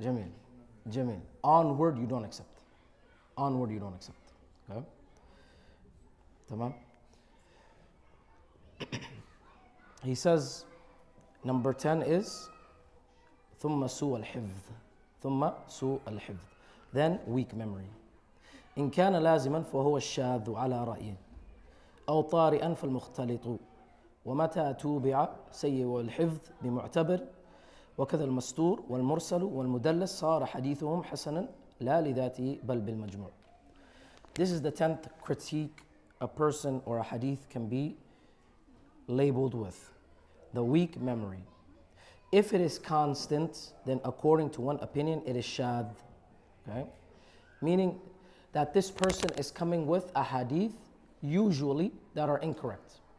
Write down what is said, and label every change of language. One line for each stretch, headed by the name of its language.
English: Jamil. Jamil. Onward you don't accept. Onward you don't accept. Okay? Tamam? He says, number 10 is
Arabic: ثم سوء الحفظ. ثم سوء الحفظ.
English: Then weak memory.
Arabic: إن كان لازما فهو الشاذ على رأيه أو طارئا فالمختلط ومتى توبع سيء الحفظ بمعتبر وكذا المستور والمرسل والمدلس صار حديثهم حسنا لا لذاته بل بالمجموع.
English: This is the 10th critique a person or a hadith can be labeled with? The weak memory. If it is constant, then according to one opinion, it is shadh. Okay? Meaning that this person is coming with a hadith, usually, that are incorrect.